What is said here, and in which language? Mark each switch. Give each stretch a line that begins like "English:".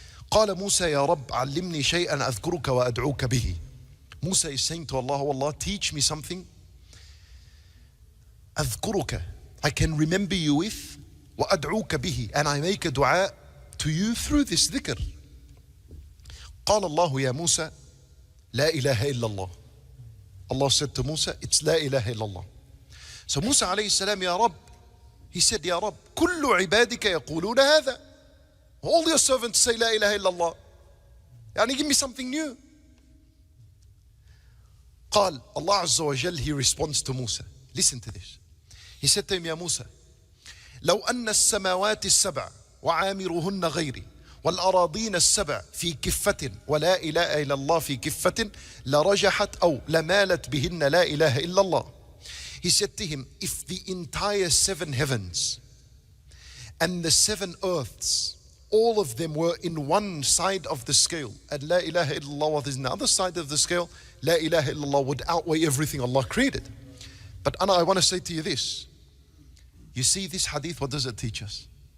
Arabic: قال موسى يا رب علمني شيئا أذكرك وأدعوك به.
English: Musa is saying to Allah, oh Allah, teach me something.
Arabic: أذكرك,
English: I can remember you with,
Arabic: وأدعوك به,
English: and I make a dua to you through this dhikr.
Arabic: قال الله يا موسى لا إله إلا الله.
English: Allah said to Musa, it's
Arabic: لا إله إلا الله.
English: So Musa alayhi salam, Ya Rabb, he said, Ya Rabb,
Arabic: كل عبادك يقولون هذا.
English: All your servants say
Arabic: لا إله إلا الله.
English: Yani give me something new.
Arabic: قال
English: Allah Azza wa Jal, he responds to Musa. Listen to this. He said to him,
Arabic: Ya Musa, لو أن السماوات السبع وعامرهن غيري والأراضين السبع في كفة ولا إله إلا الله في كفة لرجحت أو لمالت بهن لا إله إلا الله.
English: He said to him, if the entire 7 heavens and the 7 earths, all of them were in one side of the scale, and La ilaha illallah was in the other side of the scale, La ilaha illallah would outweigh everything Allah created. But Anna, I want to say to you this. You see this hadith, what does it teach us?